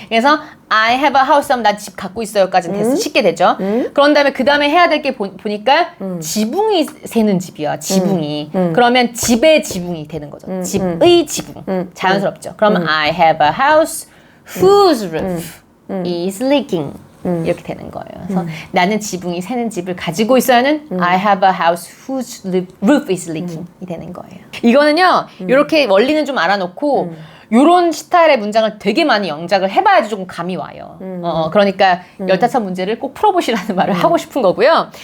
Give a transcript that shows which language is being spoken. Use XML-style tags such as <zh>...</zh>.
<ko>그래서</ko> <en>I have a house</en> <ko>하면 나 집 갖고 있어요까지는 됐어. 쉽게 되죠. 그런 다음에 그 다음에 해야 될 게 보니까 지붕이 새는 집이야. 지붕이. 그러면 집의 지붕이 되는 거죠. 집의 지붕. 자연스럽죠.</ko> <en>그러면 I have a house whose roof is leaking.</en> <ko>이렇게 되는 거예요. 그래서 나는 지붕이 새는 집을 가지고 있어야는</ko> <en>I have a house whose roof is leaking</en> <ko>이 되는 거예요. 이거는요. 이렇게 원리는 좀 알아놓고 요런 스타일의 문장을 되게 많이 영작을 해봐야지 조금 감이 와요. 그러니까 15문제를 꼭 풀어보시라는 말을 하고 싶은 거고요.</ko>